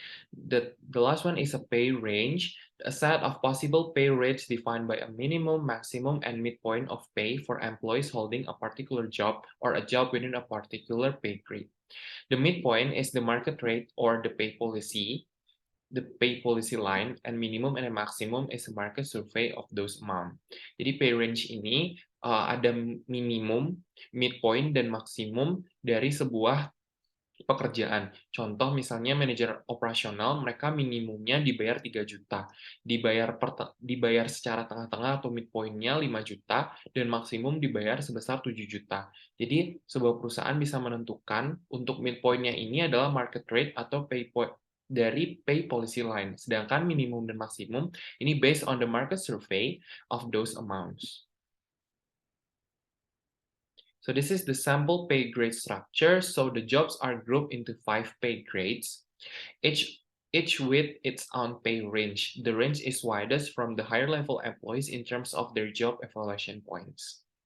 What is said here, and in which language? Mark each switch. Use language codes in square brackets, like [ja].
[en] The last one is a pay range, a set of possible pay rates defined by a minimum, maximum, and midpoint of pay for employees holding a particular job or a job within a particular pay grade. The midpoint is the market rate or the pay policy line, and minimum and maximum is a market survey of those amount. [id] Jadi pay range ini ada minimum, midpoint, dan maksimum dari sebuah pekerjaan. Contoh misalnya manajer operasional, mereka minimumnya dibayar 3 juta, dibayar secara tengah-tengah atau midpoint-nya 5 juta, dan maksimum dibayar sebesar 7 juta. Jadi, sebuah perusahaan bisa menentukan untuk midpoint-nya ini adalah market rate atau dari pay policy line, sedangkan minimum dan maksimum ini [en] based on the market survey of those amounts. So this is the sample pay grade structure. So the jobs are grouped into 5 pay grades, each each with its own pay range. The range is widest from the higher level employees in terms of their job evaluation points.